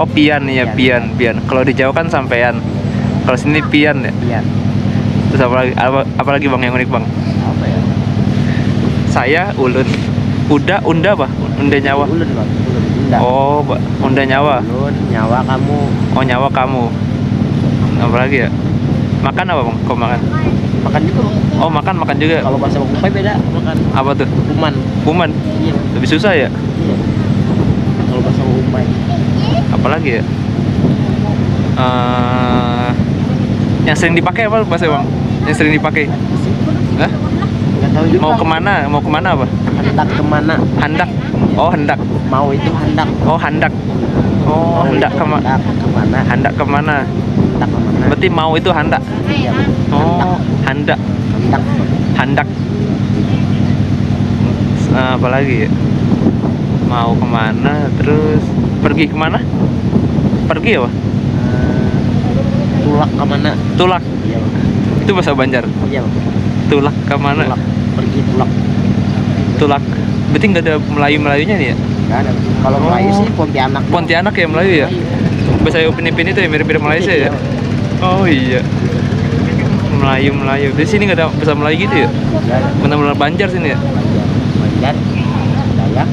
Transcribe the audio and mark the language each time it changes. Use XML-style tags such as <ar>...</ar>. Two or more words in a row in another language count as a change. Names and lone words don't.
<id>Oh pian ya, pian. Kalau di Jawa kan sampean. Kalau sini pian ya. Pian. Terus apa lagi bang yang unik bang? Apa ya? Saya ulun. Unda apa?</id> <bjn>Unda nyawa.</bjn> <id>Ulun bang. Ulun. Unda. Oh,</id> <bjn>unda nyawa.</bjn> <id>Ulun. Nyawa kamu. Oh nyawa kamu. Apa lagi ya? Makan apa bang? Kau makan? Makan juga bang. Oh makan juga. Kalau bahasa Bangkai beda makan. Apa tuh? Kuman. Kuman. Iya. Lebih susah ya? Iya. Kalau bahasa Bangkai. Apalagi ya? Yang sering dipakai apa bahasa bang? Yang sering dipakai? Hah? Nggak tahu juga. Mau kemana apa? Hendak kemana? Handak. Oh hendak. Mau itu hendak. Oh handak. Oh hendak kemana? Kemana?</id> <bjn>Handak kemana?</bjn> <id>Hendak kemana? Berarti mau itu handak. Iya. Oh handak. Hendak. Handak. Apalagi ya? Mau kemana? Terus pergi kemana? Pergi apa?</id> <bjn>Tulak kemana? Tulak.</bjn> <id>Iya. Itu bahasa Banjar. Iya.</id> <bjn>Tulak kemana?</bjn> <id>Tulak. Pergi tulak. Tulak. Berarti nggak ada Melayu-Melayunya nih ya? Nggak ada. Kalau Melayu sih Pontianak. Pontianak ya Melayu ya? Bahasa Upin-Ipin itu ya mirip-mirip Malaysia ya? Oh iya. Melayu. Di sini nggak ada bahasa Melayu gitu ya? Nggak ada. Benar-benar Banjar sini ya? Banjar. Dayak.</id>